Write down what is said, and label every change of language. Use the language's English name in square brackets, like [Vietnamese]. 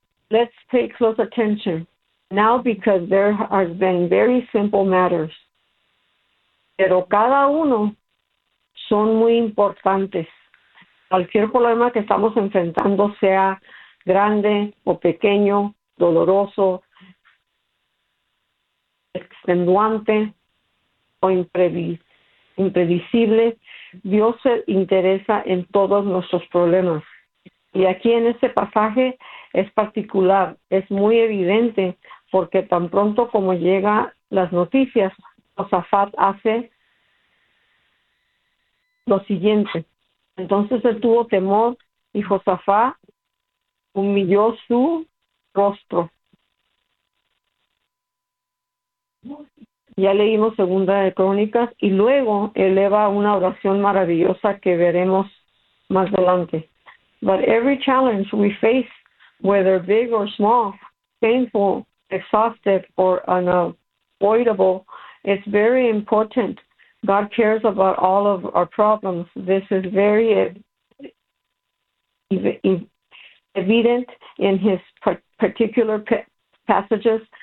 [English] Let's pay close attention now because there have been very simple matters. [Spanish] Pero cada uno son muy importantes. Cualquier problema que estamos enfrentando, sea grande o pequeño, doloroso, extenuante o imprevisible, Dios se interesa en todos nuestros problemas. Y aquí en este pasaje es particular, es muy evidente, porque tan pronto como llega las noticias, Josafat hace lo siguiente. Entonces él tuvo temor y Josafat humilló su rostro. Ya leímos Segunda de Crónicas y luego eleva una oración maravillosa que veremos más adelante. [English] But every challenge we face, whether big or small, painful, exhaustive, or unavoidable, is very important. God cares about all of our problems. This is very evident in his particular passages.